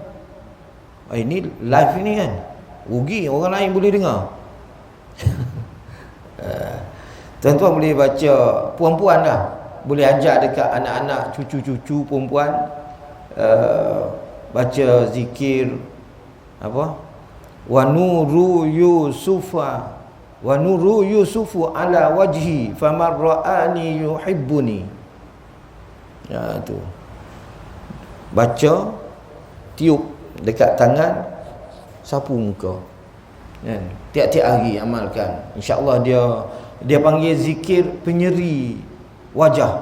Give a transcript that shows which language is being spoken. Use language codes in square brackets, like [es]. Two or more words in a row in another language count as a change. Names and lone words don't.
[ms] Ini live ini kan, rugi orang lain boleh dengar. Tuan-tuan boleh baca, perempuan dah boleh ajar dekat anak-anak, cucu-cucu perempuan, baca zikir apa? [ar] ونور يوسف على وجهي فمن رآني يحبني. [ms] Ya, tu baca, tiup dekat tangan, sapu muka. Kan? Tiap-tiap hari amalkan. InsyaAllah dia panggil zikir penyeri wajah.